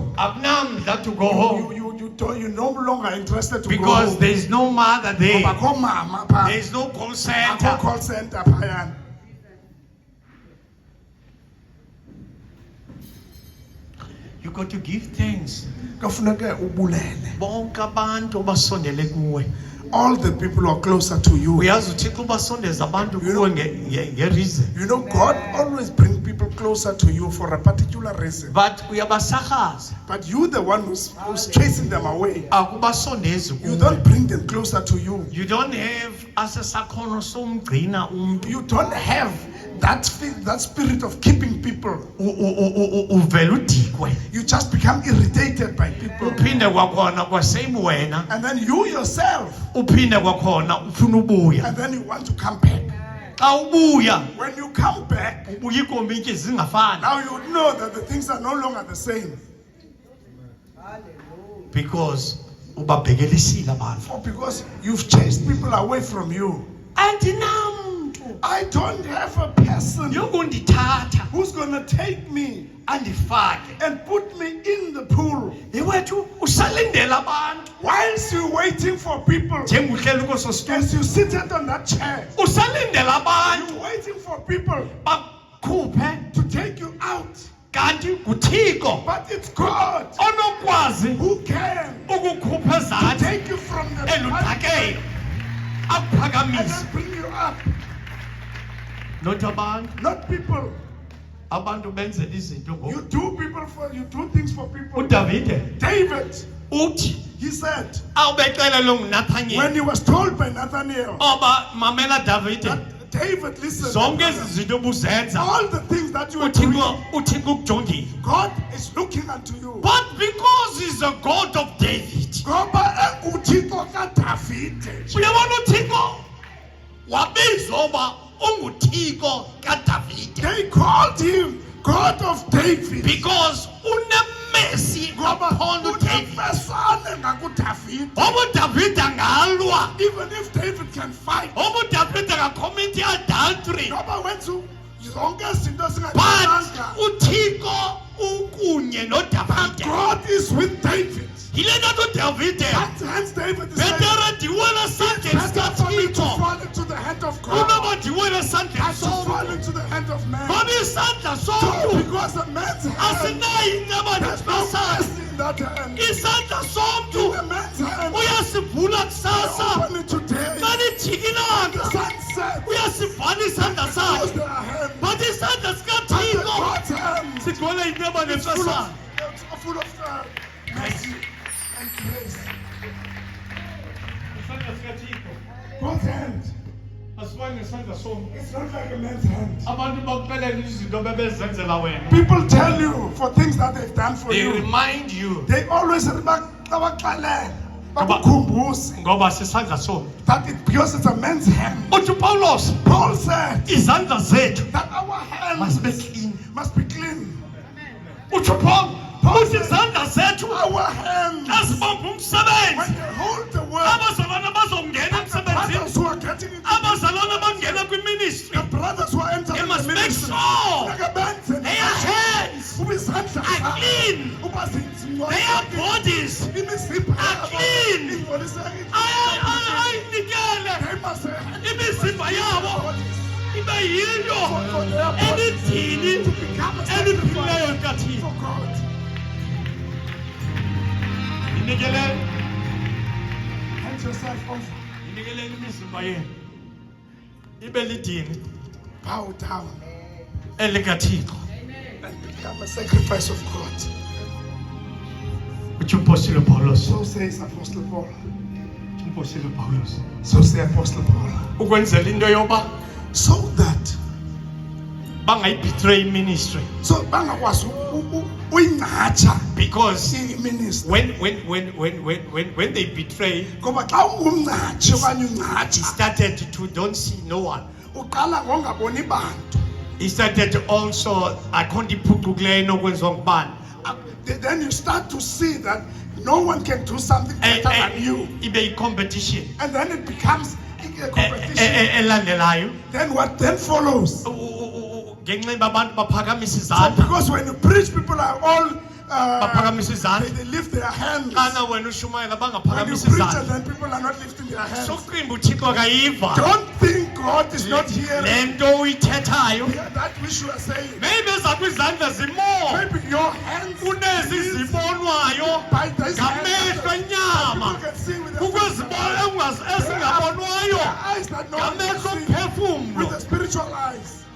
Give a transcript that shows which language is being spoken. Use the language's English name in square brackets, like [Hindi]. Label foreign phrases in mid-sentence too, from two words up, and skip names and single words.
[English] Akunamdla to go home You're no longer interested to because go home. there is no mother there. [Xhosa] Akho mama pha. [English] There is no call [Xhosa] Akho [English] center. call center phayana. You got to give thanks. [Xhosa] Kufuneka ubulele. Bonke abantu basondele kuwe. [English] All the people who are closer to you. [Xhosa] Uyazi uThixo ubasondeza abantu kuwe nge-reason. [English] You know, God always brings people closer to you for a particular reason. [Xhosa] But uyabasahaza. [English] But you, the one who's chasing them away, [Xhosa] Akubasondezi [English] you [Xhosa] kuwe. [English] don't bring them closer to you. You don't have [Xhosa] asesakhono somgcina umntu. [English] You don't have that spirit of keeping people. [Xhosa] Uvela udikwe. [English] You just become irritated by people. [Xhosa] Uphinde kwakhona kwasame wena. [English] And then you yourself, [Xhosa] Uphinde kwakhona ufuna ubuya. [English] and then you want to come back. [Xhosa] Xa ubuya [English] When you come back, [Xhosa] ubuya ikomityi zingafani. [English] now you know that the things are no longer the same. [Xhosa] Because ubabhekelisile abantu. [English] Or because you've chased people away from you. [Xhosa] Andinamntu [English] I don't have a person [Xhosa] yokundithatha [English] who's going to take me [Xhosa] andifake. [English] and put me in the pool. [Xhosa] Yewethu usalindela abantu. [English] Whilst you're waiting for people, [Xhosa] Njengohleli kweso situlo. [English] as you seated on that chair, [Xhosa] Usalindela abantu [English] you're waiting for people [Xhosa] bakhuphe [English] to take you out. [Xhosa] kanti nguThixo [English] But it's God [Xhosa] onokwazi [English] who can [Xhosa] ukukhupha ezantsi [English] take you from the and [Xhosa] eludakeni akuphakamise. [English] then bring you up. [Xhosa] Not abantu. [English] Not people. [Xhosa] Abantu benzela izinto [English] You [Xhosa] ngoku. [English] do things for people. [Xhosa] uDavide [English] David, [Xhosa] uthi [English] he said, [Xhosa] awubexelele nguNathaniel [English] when he was told by Nathaniel [Xhosa] oba mamela Davide [English] David, listen. [Xhosa] zonke ezi zinto obuzenza [English] All the things that you are doing, [Xhosa] uthixo ukujongile. [English] God is looking unto you. But because he's a God of David, [Xhosa] Ngoba enguThixo kaDavide. uyabona uthixo wabizwa uba unguthixo kaDavide [English] They called him God of David. [Xhosa] because unemesi Ngoba [English] upon David. [Xhosa] unemesane ngakuDavide. Oba uDavide angalwa, [English] Even if David can fight, [Xhosa] oba uDavide angacommit adultery, ngoba wenza zonke izinto [English] but [Xhosa] ezingalunganga. uthixo ukunye noDavide. [English] God is with David. [Xhosa] Yile nto uDavide [English] Hence David is saying, [Xhosa] betere ndiwele esandleni [English] better for me to [Xhosa] sikaThixo [English] fall into the hand of God [Xhosa] kunoba ndiwele esandleni [English] than to fall [Xhosa] somntu. [English] into the hand of man. [Xhosa] Ngoba isandla [English] So, [Xhosa] somntu [English] because a man's hand, [Xhosa] asinayo inceba [English] there's no [Xhosa] nesibasana. [English] mercy in that hand. [Xhosa] Isandla somntu [English] The man's hand, [Xhosa] uyasivula kusasa [English] open it today. [Xhosa] xa lijikilanga, [English] The sunset, [Xhosa] uyasivala isandla [English] close [Xhosa] sakhe, [English] their hand. [Xhosa] but isandla [English] And the [Xhosa] sikaThixo [English] God's hand [Xhosa] sigcwele inceba [English] is full [Xhosa] nesibasana. [English] of mercy and grace. [Xhosa] Isandla sikaThixo [English] God's hand, [Xhosa] asifani nesandla somntu. [English] it's not like a man's hand. [Xhosa] Abantu bakuxelela izinto bebezenzela wena. [English] People tell you for things that they've done for They you. remind you They always [Xhosa] bakuxelele, bakukhumbuze ngoba sisandla somntu. [English] that because it's a man's hand. [Xhosa] Uthi uPawulos, [English] Paul said [Xhosa] izandla zethu [English] that our hands [Xhosa] masibe clean. [English] must be clean. [Xhosa] Uthi Paul, uthi izandla zethu [English] Our hands, [Xhosa] asibambe [English] when [Xhosa] umsebenzi. [English] they hold the word, [Xhosa] Abazalwana bazongena [English] the [Xhosa] emsebenzini. [English] brothers who are getting into [Xhosa] Abazalwana bangena kwiministry. [English] the brothers who are entering They the must make ministry, sure their their hands hands are clean. Their bodies are clean. [Xhosa] Ayinikele imizimba yabo ibe yinto elidini eliphilileyo likaThixo. Inikeleni, inikeleni imizimba yenu ibe lidini [English] Bow down [Xhosa] elikaThixo. [English] and become a sacrifice of God. [Xhosa] Uthi umpostile Pawulos, [English] So says Apostle Paul. [Xhosa] uthi umpostile Pawulos. [English] So say Apostle Paul. [Xhosa] Ukwenzela into yoba [English] So that [Xhosa] bangayibetray ministry, bangakwazi uyingcatsha [English] because [Xhosa] i-ministry. [English] when they betray, [Xhosa] Ngoba xa ungumngcatshi okanye [English] he [Xhosa] ungcatsha, [English] started to don't see no one. [Xhosa] uqala ngongaboni bantu. [English] He started also [Xhosa] akho nto iphucukileyo enokwenziwa ngubani. [English] Then you start to see that no one can do something better than you. [Xhosa] Ibe yi-competition [English] And then it becomes a competition. [Xhosa] elandelayo. [English] Then what then follows? [Xhosa] Ngenxa yoba abantu baphakamisa [English] So [Xhosa] izandla, [English] because when you preach, people are all [Xhosa] baphakamisa izandla. [English] they lift their hands. [Xhosa] Xana wena ushumayela [English] When you [Xhosa] bangaphakamisa [English] preach and [Xhosa] izandla, [English] then people are not lifting their hands. [Xhosa] sokuqimba uthixo akayiva [English] Don't think God is not hearing [Xhosa] le nto uyithethayo. [English] that which you are saying. [Xhosa] Maybe zakho izandla zimo [English] Maybe your hands [Xhosa] kunezi zibonwayo [English] by this [Xhosa] ngamehlo [English] hand, [Xhosa] enyama, [English] people can see with their [Xhosa] ezingabonwayo [English] eyes that no one can [Xhosa] ngamehlo [English] see with [Xhosa] omphefumlo. [English] the spiritual eyes.